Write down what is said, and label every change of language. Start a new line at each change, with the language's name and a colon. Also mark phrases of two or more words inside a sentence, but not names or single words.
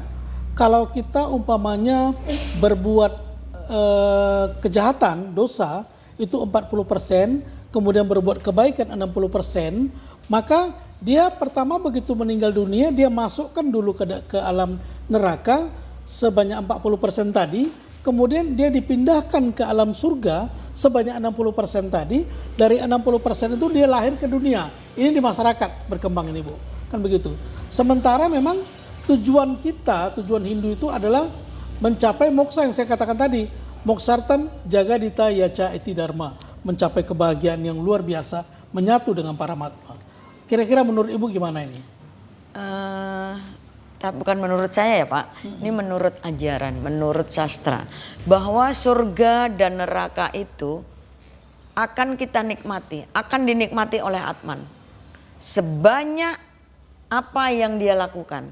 Indonesian: Kalau kita umpamanya berbuat kejahatan, dosa itu 40%, kemudian berbuat kebaikan 60%, maka dia pertama begitu meninggal dunia dia masukkan dulu ke alam neraka sebanyak 40% tadi, kemudian dia dipindahkan ke alam surga sebanyak 60% tadi, dari 60% itu dia lahir ke dunia. Ini di masyarakat berkembang ini, Bu. Kan begitu. Sementara memang tujuan kita, tujuan Hindu itu adalah mencapai moksa yang saya katakan tadi.
Sanskrit: मोक्षार्थं जगद्धिताय च इति धर्मः.
Indonesian: Mencapai kebahagiaan yang luar biasa, menyatu dengan Paramatma. Kira-kira menurut Ibu gimana ini? Bukan menurut saya ya Pak, ini menurut ajaran, menurut sastra, bahwa surga dan neraka itu akan kita nikmati, akan dinikmati oleh Atman sebanyak apa yang dia lakukan.